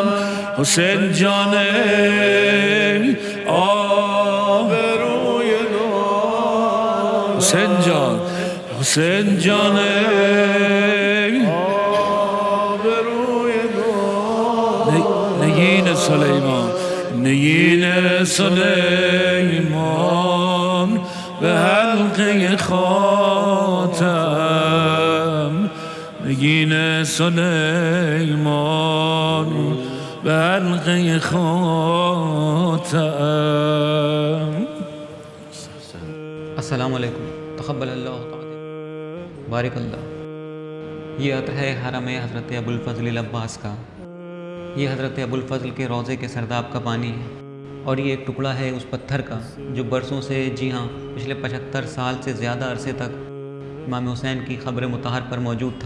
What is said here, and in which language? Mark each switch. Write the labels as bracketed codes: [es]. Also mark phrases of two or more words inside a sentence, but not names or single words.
[fa] حسین جان آبروی حسین جان حسین جان نگین سلیمان نگین سلیمان به حلقه خاتم نگین سلیمان به حلقه خاتم. [ar] السلام علیکم. تقبل اللہ تعالی بارک اللہ. [ur] یہ عطر ہے حرم حضرت ابوالفضل العباس کا. یہ حضرت ابوالفضل کے روضے کے سرداب کا پانی ہے، اور یہ ایک ٹکڑا ہے اس پتھر کا جو برسوں سے، جی ہاں پچھلے 75 سال سے زیادہ عرصے تک امام حسین کی قبر مطہر پر موجود تھا.